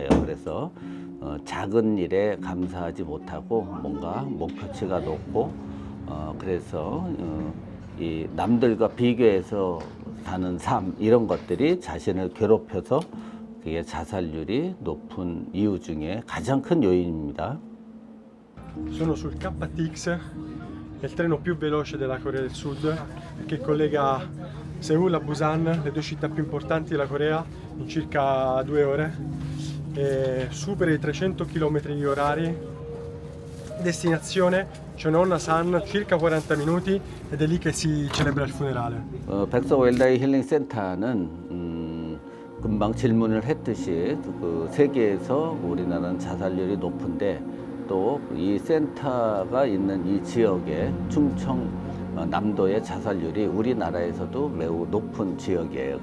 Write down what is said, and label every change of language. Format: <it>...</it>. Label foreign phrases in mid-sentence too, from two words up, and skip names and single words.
<ko>그래서 작은 일에 감사하지 못하고 뭔가 목표치가 높고 그래서 이 남들과 비교해서 사는 삶 이런 것들이 자신을 괴롭혀서 그게 자살률이 높은 이유 중에 가장 큰 요인입니다.</ko> <it>Sono sul KTX, è il treno più veloce della Corea del Sud che collega Seul a Busan, le due città più importanti della Corea, in circa 2 ore. E supera i 300 km/h. Destinazione Cheononna-san, circa 40 minuti, ed è lì che si celebra il funerale.</it> <ko>백석 웰다이 힐링 센터는 금방 질문을 했듯이 그 세계에서 우리나라는 자살률이 높은데 또 이 센터가 있는 이 지역의 충청 남도의 자살률이 우리나라에서도 매우 높은 지역이에요.</ko>